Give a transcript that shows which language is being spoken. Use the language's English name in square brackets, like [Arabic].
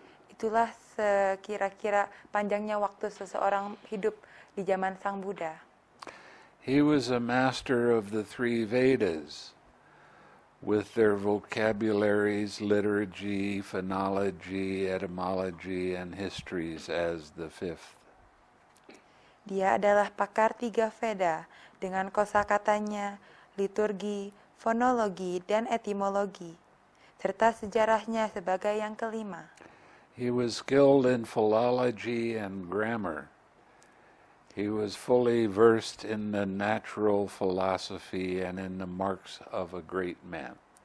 [Indonesian] Itulah sekira-kira panjangnya waktu seseorang hidup di zaman Sang Buddha. [English] He was a master of the three Vedas, with their vocabularies, liturgy, phonology, etymology, and histories as the fifth. [Indonesian] Dia adalah pakar 3 Veda dengan kosakatanya, liturgi, fonologi, dan etimologi, serta sejarahnya sebagai yang kelima. [English] He was skilled in philology and grammar. He was fully versed in the natural philosophy and in the marks of a great man.